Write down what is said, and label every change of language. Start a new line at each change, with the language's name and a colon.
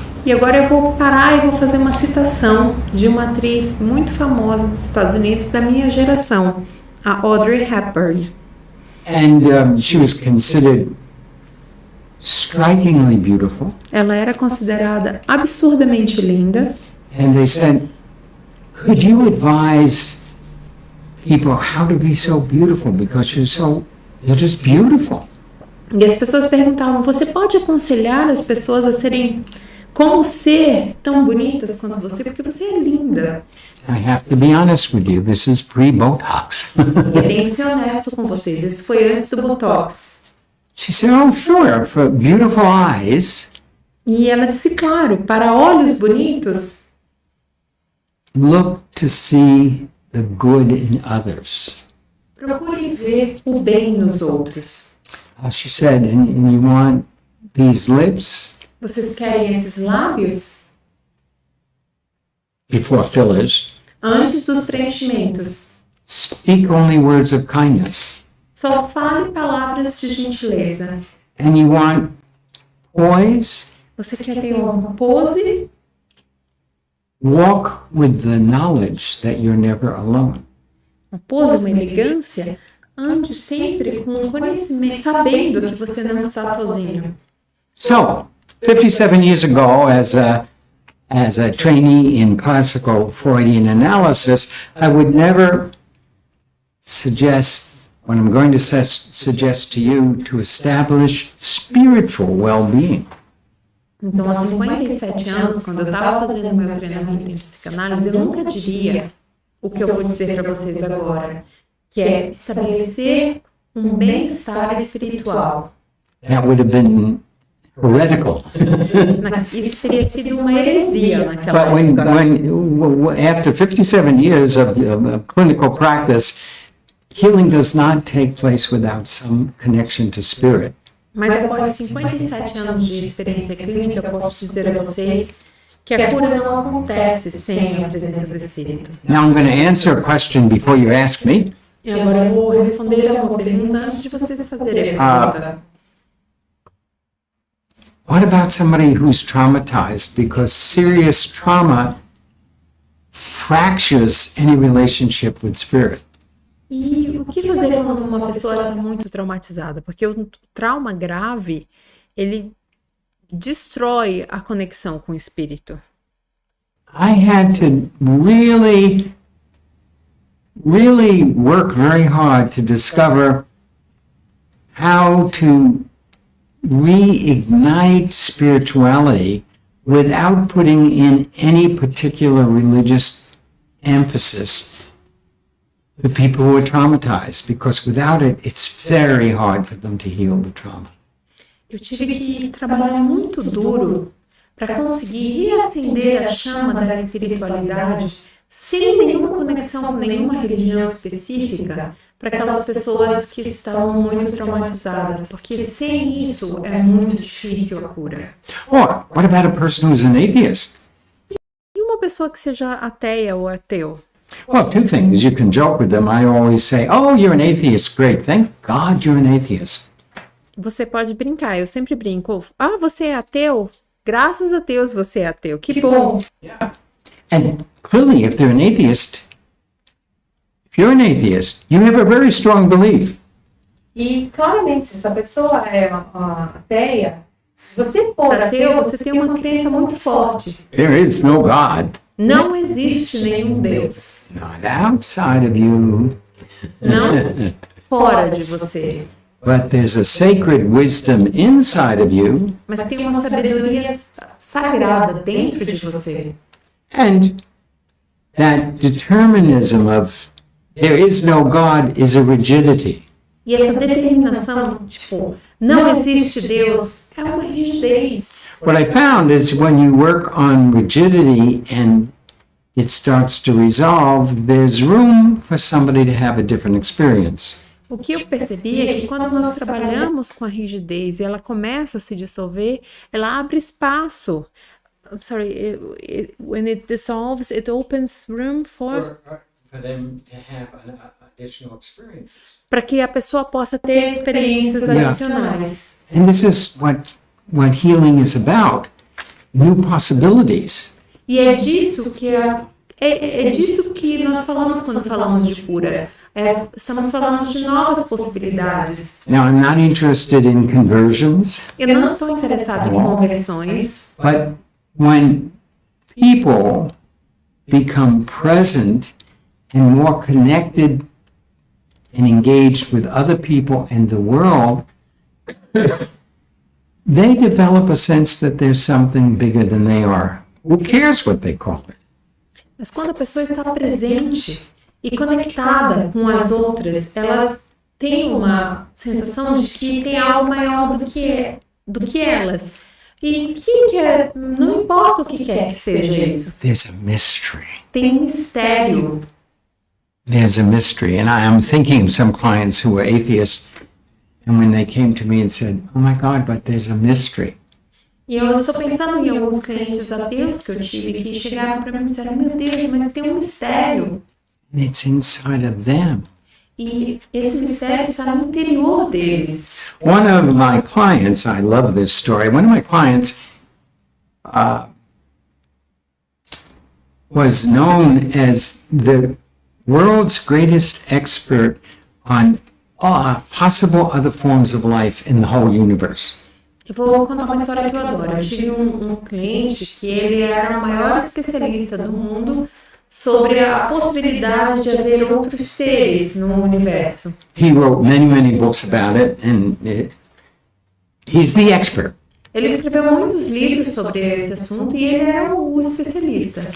Portuguese: E agora eu vou parar e vou fazer uma citação de uma atriz muito famosa dos Estados Unidos da minha geração, a Audrey Hepburn.
English: And she was considered strikingly beautiful.
Portuguese: Ela era considerada absurdamente linda.
English: And they said, could you advise people how to be so beautiful because you're just beautiful?
Portuguese: E as pessoas perguntavam, você pode aconselhar as pessoas a serem como ser tão bonitas quanto você, porque você é linda.
English: I have to be honest with you, this is pre-Botox.
Portuguese: Eu tenho que ser honesto com vocês, isso foi antes do Botox.
English: She said, oh sure, for beautiful eyes,
Portuguese: E ela disse, claro, para olhos bonitos,
English: look to see the good in others.
Portuguese: procure ver o bem nos outros.
English: She said, and you want these lips
Portuguese: Vocês querem esses lábios?
English: before fillers.
Portuguese: Antes dos preenchimentos.
English: Speak only words of kindness.
Portuguese: Só fale palavras de gentileza.
English: And you want poise,
Portuguese: Você quer ter uma pose?
English: walk with the knowledge that you're never alone.
Portuguese: Uma pose, uma elegância? Ande sempre com o conhecimento, sabendo que você não está sozinho.
English: So, 57 years ago, as a trainee in classical Freudian analysis, I would never suggest, what I'm going to suggest to you, to establish spiritual well-being.
Portuguese: Então, há 57 anos, quando eu estava fazendo o meu treinamento em psicanálise, eu nunca diria o que eu vou dizer para vocês agora, que é estabelecer um bem-estar espiritual.
English: That would have been heretical.
Portuguese: Isso teria sido uma heresia naquela
English: But
Portuguese: época.
English: after 57 years of clinical practice, healing does not take place without some connection to spirit.
Portuguese: Mas após 57 anos de experiência clínica, eu posso dizer a vocês que a cura não acontece sem a presença do Espírito.
English: Now I'm going to answer a question before you ask me.
Portuguese: E agora eu vou responder a uma pergunta antes de vocês fazerem a pergunta.
English: What about somebody who's traumatized? Because serious trauma fractures any relationship with spirit.
Portuguese: E o que fazer quando uma pessoa está muito traumatizada? Porque o trauma grave, ele destrói a conexão com o espírito.
English: I had to really work very hard to discover how to reignite spirituality without putting in any particular religious emphasis the people who are traumatized, because without it, it's very hard for them to heal the trauma.
Portuguese: Eu tive que trabalhar muito duro para conseguir reacender a chama da espiritualidade sem nenhuma conexão com nenhuma religião específica para aquelas pessoas que estão muito traumatizadas, porque sem isso é muito difícil a cura.
English: Or what about a person who's an atheist?
Portuguese: E uma pessoa que seja ateia ou ateu?
English: Well, two things. You can joke with them. I always say, oh, you're an atheist. Great. Thank God you're an atheist.
Portuguese: Você pode brincar, eu sempre brinco. Ah, você é ateu? Graças a Deus você é ateu. Que bom.
English: Yeah. And clearly, if they're an atheist, if you're an atheist, you have a very strong belief.
Portuguese: E claramente, se essa pessoa é ateia, se você for ateu, você tem uma crença muito forte.
English: There is no God.
Portuguese: Não existe nenhum Deus.
English: Not outside of you.
Portuguese: Não fora de você.
English: But there's a sacred wisdom inside of you.
Portuguese: Mas tem uma sabedoria sagrada dentro de você.
English: And that determinism of there is no God is a rigidity.
Portuguese: E essa determinação, tipo, não existe Deus, é uma rigidez.
English: What I found is when you work on rigidity and it starts to resolve, there's room for somebody to have a different experience.
Portuguese: O que eu percebi é que quando nós trabalhamos com a rigidez e ela começa a se dissolver, ela abre espaço.
English: I'm sorry, when it dissolves, it opens room for them to have additional experiences.
Portuguese: para que a pessoa possa ter experiências adicionais.
English: And this is what healing is about, new possibilities.
Portuguese: E é disso que é disso que nós falamos quando falamos de cura. Estamos falando de novas possibilidades.
English: Now, I'm not interested in conversions,
Portuguese: Eu não estou interessado em conversões,
English: but when people become present and more connected and engaged with other people and the world, they develop a sense that there's something bigger than they are. Who cares what they call it?
Portuguese: mas quando a pessoa está presente e conectada com as outras, elas têm uma sensação de que tem algo maior do que elas. E não importa o que quer que seja isso.
English: There's a mystery.
Portuguese: Tem um mistério.
English: There's a mystery. And I'm thinking of some clients who were atheists, and when they came to me and said, oh my God, but there's a mystery.
Portuguese: E eu estou pensando em alguns clientes ateus que eu tive que chegaram para mim e disseram, meu Deus, mas tem um mistério.
English: And it's inside of them.
Portuguese: E esse mistério está no interior deles.
English: One of my clients, I love this story, one of my clients was known as the world's greatest expert on possible other forms of life in the whole universe.
Portuguese: Eu vou contar uma história que eu adoro. Eu tive um cliente que ele era o maior especialista do mundo sobre a possibilidade de haver outros seres no universo.
English: He wrote many books about it, and he's the expert.
Portuguese: Ele escreveu muitos livros sobre esse assunto e ele era o especialista.